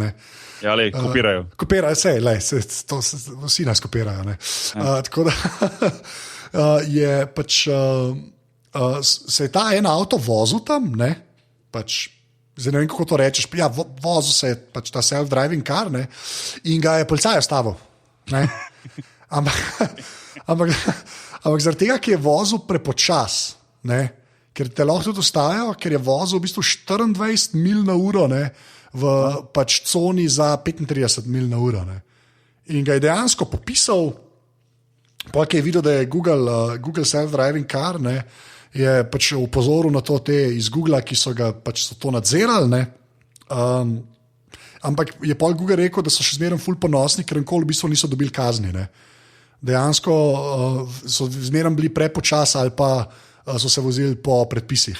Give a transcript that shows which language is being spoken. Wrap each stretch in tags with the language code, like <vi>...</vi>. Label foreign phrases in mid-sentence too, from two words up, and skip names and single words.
<sl>Ne? Ja, le, kopirajo. Kopirajo, vsi nas kopirajo. Tako da je pač, se je ta en avto vozil tam, ne? Pač, zdaj ne vem, kako to rečeš, ja, vozil se je pač ta</sl> <en>self-driving car,</en> <sl>ne? In ga je policaj ustavil. Ampak zaradi tega, ki je vozil prepočas, ne? Ker te lahko tudi ustavijo, ker je vozil v bistvu 24 mil na uro, ne, v pač coni za 35 mil na uro. Ne. In ga je dejansko popisal, pa ki je videl, da je Google</sl> <en>self-driving car,</en> <sl>ne, je pač upozoril na to te iz Google, ki so ga pač so to nadzirali. Ne. Ampak je pol Google rekel, da so še zmeraj ful ponosni, ker nikoli v bistvu niso dobili kazni. Ne. Dejansko so zmeraj bili prepočas ali pa so se vozili po predpisih.</sl>